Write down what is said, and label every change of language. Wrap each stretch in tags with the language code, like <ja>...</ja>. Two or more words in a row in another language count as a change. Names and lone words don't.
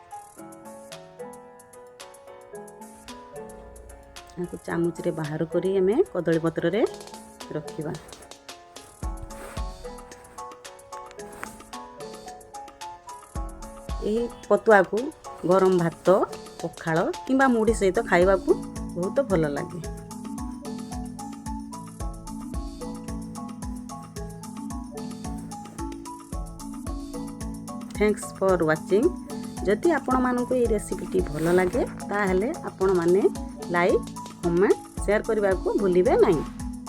<or>ଆକୋ ଚାମଚ ରେ ବାହାର କରି ଆମେ କଦଳୀ ପତ୍ର ରେ ରଖିବା। ଏହି ପତୁଆ କୁ ଗରମ ଭାତ, ପଖାଳ କିମ୍ବା ମୁଢ଼ି ସହିତ ଖାଇବା କୁ ବହୁତ ଭଲ ଲାଗେ।</or> <en>Thanks for watching.</en> <or>ଯଦି ଆପଣ ମାନକ ଏ ରେସିପିଟି ଭଲ ଲଗେ ତାହାଲେ ଆପଣ ମାନେ</or> <en>like, comment, share</en> <or>କରନେ କୁ ଭୁଲିବେ ନହିଁ।</or>